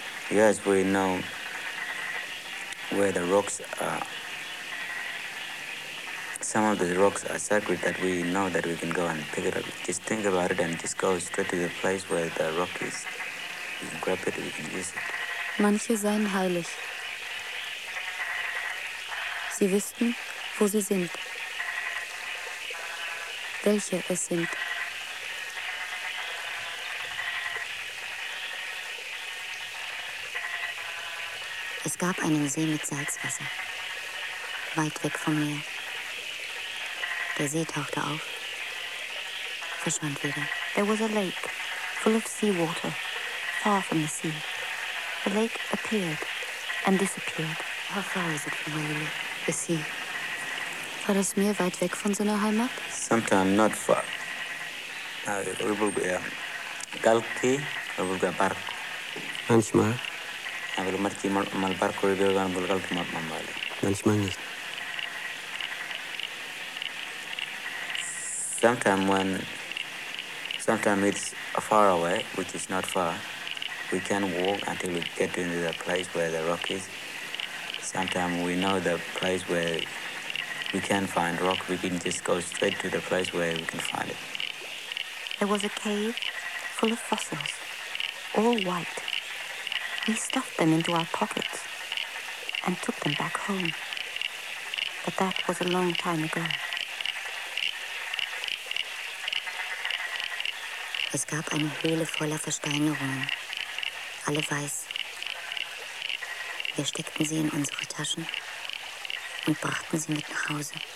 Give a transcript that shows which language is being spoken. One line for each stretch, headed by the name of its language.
English: Yes, we know where the rocks are. Some of the rocks are sacred that we know that we can go and pick it up. Just think about it and just go straight to the place where the rock is. We can grab it, we can use it.
German: Manche seien heilig. Sie wüssten, wo sie sind, welche es sind. Es gab einen See mit Salzwasser, weit weg vom Meer. Der See tauchte auf, verschwand wieder.
English: There was a lake full of seawater, far from the sea. The lake appeared and disappeared. How far is it from where you live? The sea.
German: War das Meer weit weg von seiner Heimat?
English: Sometimes not far. It will be Galti, it will be Bark.
German: Manchmal. Aber du machst immer mal Bark oder du kannst mal Galti machen, weil. Manchmal nicht.
English: Sometimes it's far away, which is not far. We can walk until we get into the place where the rock is. Sometimes we know the place where we can find rock. We can just go straight to the place where we can find it. There was a cave full of fossils, all white. We stuffed them into our pockets and took them back home. But that was a long time ago.
German: Es gab eine Höhle voller Versteinerungen. Alle weiß. Wir steckten sie in unsere Taschen und brachten sie mit nach Hause.